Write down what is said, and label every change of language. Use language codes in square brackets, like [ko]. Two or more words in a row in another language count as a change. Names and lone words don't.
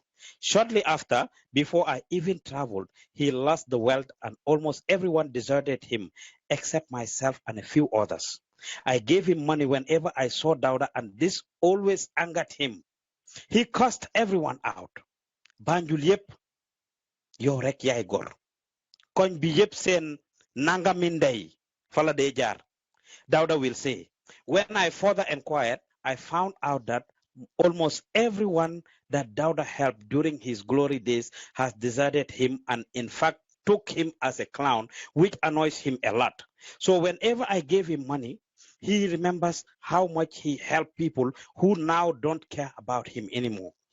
[en] Shortly after, before I even traveled, he lost the wealth and almost everyone deserted him, except myself and a few others. I gave him money whenever I saw Dauda and this always angered him. He cussed everyone out. Banjul yep, [wo] yow rek yaay gor. koñ bi yëpp seen nangami ndey fala day jaar. [en] Dauda will say, when I further inquired, I found out that almost everyone that Dauda helped during his glory days has deserted him and in fact took him as a clown, which annoys him a lot. So whenever I gave him money, he remembers how much he helped people who now don't care about him anymore.